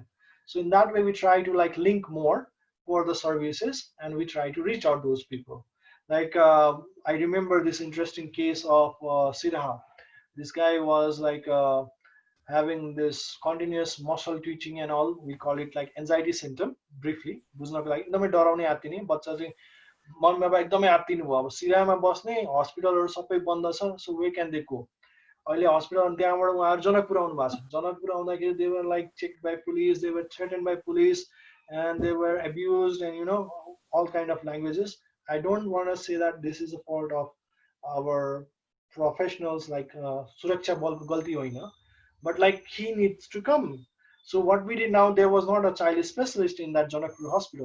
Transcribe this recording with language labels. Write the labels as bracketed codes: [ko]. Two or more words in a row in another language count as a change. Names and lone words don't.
[en] So in that way, we try to like link more for the services, and we try to reach out those people. Like I remember this interesting case of Siraha. This guy was like having this continuous muscle twitching and all. We call it like anxiety symptom briefly. [ne] बुझ्नको लागि एकदमै डराउने आत्तिने बच्चा चाहिँ मम्मी बाबा एकदमै आत्तिनु भयो अब सिराहामा बस्ने हस्पिटलहरू सबै बन्द छ [en] so way can they go [ne] अहिले हस्पिटल त्यहाँबाट उहाँहरू जनकपुर आउनु भएको छ जनकपुर आउँदाखेरि [en] they were like checked by police they were threatened by police [ne] दे वर थ्रेटेन्ड बाई पुलिस [en] and they were abused and all kind of languages. I don't want to say that this is a fault of our professionals like [ne] सुरक्षा बल को गल्ती होइन, [en] but like he needs to come. So what we did now, there was not a child specialist in that Janakpur hospital.